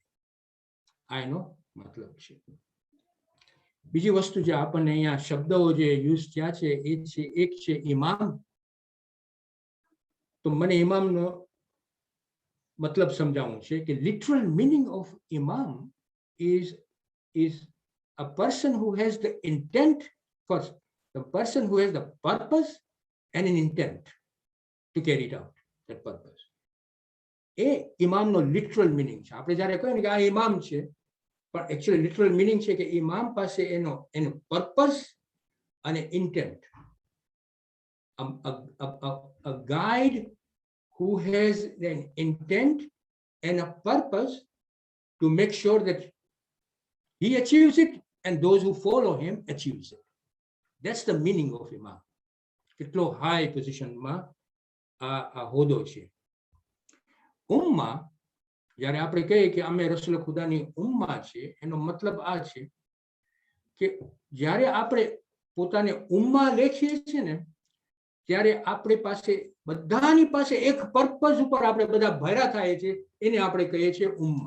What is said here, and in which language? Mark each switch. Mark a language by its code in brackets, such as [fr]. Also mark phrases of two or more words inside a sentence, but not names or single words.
[gu] આ એનો મતલબ છે. બીજી વસ્તુ જે આપણને અહીંયા શબ્દો જે યુઝ થયા છે એ છે, એક છે ઇમામ. તો મને ઇમામનો મતલબ સમજાવવું છે કે [en] literal meaning of imam is a person who has the intent, first the person who has the purpose and an intent to carry it out, that purpose. [gu] એ ઇમામનો [en] literal meaning [gu] છે. આપણે જ્યારે કહીએ ને કે આ ઇમામ છે, પણ એકચ્યુઅલી [en] literal meaning [gu] છે કે ઇમામ પાસે એનો પર્પસ અને ઇન્ટેન્ટ. [en] A guide who has an intent and a purpose to make sure that he achieves it and those who follow him achieves it. That's the meaning of imam. [gu] કેટલો હાઈ પોઝિશનમાં આ હોદ્દો છે. ઉમ્મા જ્યારે આપણે કહીએ કે અમે રસૂલ ખુદાની ઉમ્મા છે, એનો મતલબ આ છે કે જ્યારે આપણે પોતાને ઉમ્મા લેખીએ છીએ ને, ત્યારે આપણી પાસે બધાની પાસે એક પર્પઝ ઉપર આપણે બધા ભેરા થાય છે, એને આપણે કહીએ છીએ ઉમ્મા.